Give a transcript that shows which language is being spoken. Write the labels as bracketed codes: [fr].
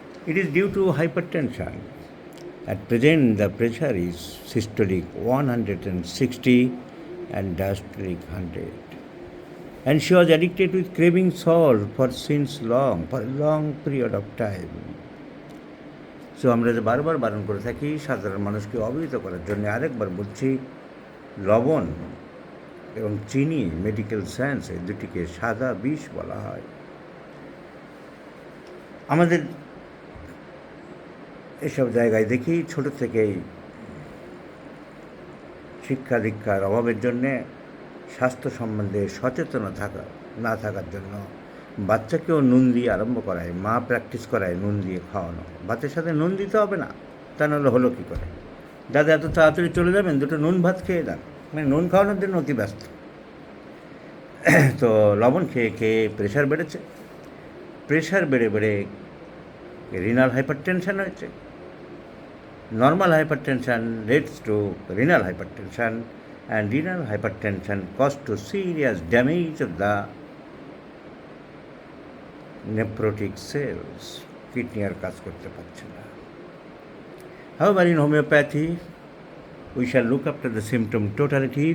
[en] It is due to hypertension. At present, the pressure is systolic 160 and diastolic 100. And she was addicted with craving salt for a long period of time. [bn] So আমরা যে বারবার বারণ করে থাকি সাধারণ মানুষকে অবহিত করার জন্য আরেকবার বলছি, লবণ এবং চিনি মেডিকেল সায়েন্সে দুটিকে সাদা বিষ বলা হয়। আমাদের এসব জায়গায় দেখি ছোট থেকেই শিক্ষা দীক্ষার অভাবের জন্যে স্বাস্থ্য সম্বন্ধে সচেতন না থাকার জন্য বাচ্চাকেও নুন দিয়ে আরম্ভ করায়, মা প্র্যাকটিস করায় নুন দিয়ে খাওয়ানো। বাচ্চার সাথে নুন দিতে হবে না, তা নাহলে হলো কী করে? দাদা এত তাড়াতাড়ি চলে যাবেন, দুটো নুন ভাত খেয়ে দেন, মানে নুন খাওয়ানোর জন্য অতি ব্যস্ত। তো লবণ খেয়ে খেয়ে প্রেশার বেড়েছে, প্রেশার বেড়ে বেড়ে রিনাল হাইপারটেনশন হয়েছে। [en] Normal hypertension leads to renal hypertension, and renal hypertension causes to serious damage of the nephrotic cells. [bn] Kidney আর কাজ করতে পারছে না। [en] However, in homeopathy, we shall look after the symptom totality.